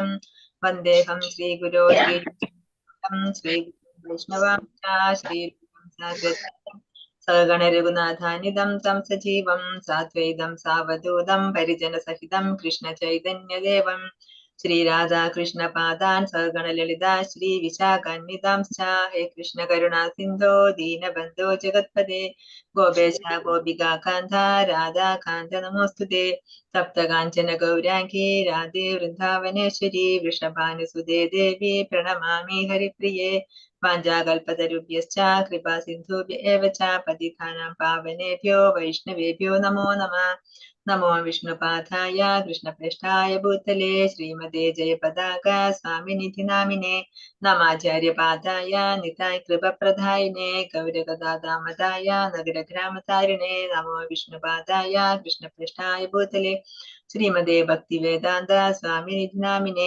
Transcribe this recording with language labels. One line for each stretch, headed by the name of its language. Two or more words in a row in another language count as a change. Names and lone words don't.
Sanskrit: വന്ദേഹം ശ്രീഗുരോ സഗണ രഘുനാഥാനിധം തം സജീവം സാദ്വൈതം സാവധൂതം പരിജനസഹിതം കൃഷ്ണ ചൈതന്യദേവം ശ്രീരാധാകൃഷ്ണ പാദാൻ സഗണ ലളിതാ ശ്രീ വിശാഖാന്വിതാംശ്ച. ഹേ കൃഷ്ണ കരുണാ സിന്ധോ ദീനബന്ധോ ജഗത്പദേ ഗോപേശ ഗോപികാ കാന്ത രാധാകാന്ത നമോസ്തുതേ. സപ്തകാഞ്ചന ഗൗരാംഗീ രാധേ വൃന്ദാവനേശ്വരി വൃഷഭാനുസുതേ ദേവി പ്രണമാമി ഹരിപ്രിയേ. വാഞ്ചാകൽപതരുഭ്യശ്ച കൃപാ സിന്ധുഭ്യ ഏവ ച പതിതാനാം പാവനേഭ്യോ വൈഷ്ണവേഭ്യോ നമോ നമഃ. നമോ വിഷ്ണുപാദായ കൃഷ്ണപ്രേഷ്ഠായ ഭൂതലേ ശ്രീമതേ ജയപതാക സ്വാമിനിധി നാമിനെ. നമാചാര്യപാദായ നിതായ് കൃപപ്രദായിനെ ഗൗരഗദാദാമതായ നഗരഗ്രാമതാരിണേ. നമോ വിഷ്ണുപാദായ കൃഷ്ണപ്രേഷ്ഠായ ഭൂതലേ ശ്രീമതേ ഭക്തിവേദാന്ത സ്വാമിനിധി നാമിനെ.